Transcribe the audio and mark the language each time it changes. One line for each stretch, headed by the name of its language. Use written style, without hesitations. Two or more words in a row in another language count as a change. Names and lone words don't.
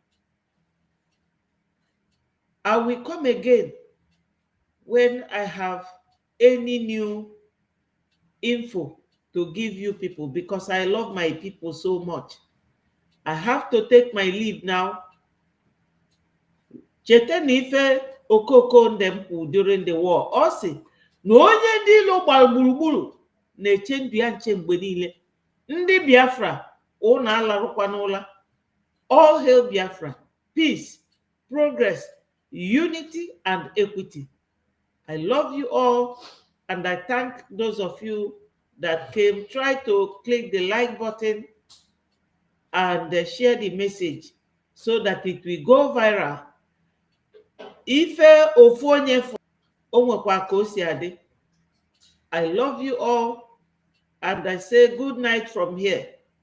English: I will come again when I have any new info to give you people, because I love my people so much. I have to take my leave now.
Igbo: Cheta na ife okoko ndem
English: during the war.
Igbo: Ọ sị na onye ndị ilo gbara gburugburu na-eche ndụ ya nche mgbe niile. Ndị Biafra ụnụ alarụkwa n'ụla.
English: All hail Biafra, peace, progress, unity, and equity. I love you all, and I thank those of you that came. Try to click the like button and share the message so that it will go viral.
Igbo: Ife ofu onye o nwekwa ka o si adị.
English: I love you all, and I say good night from here.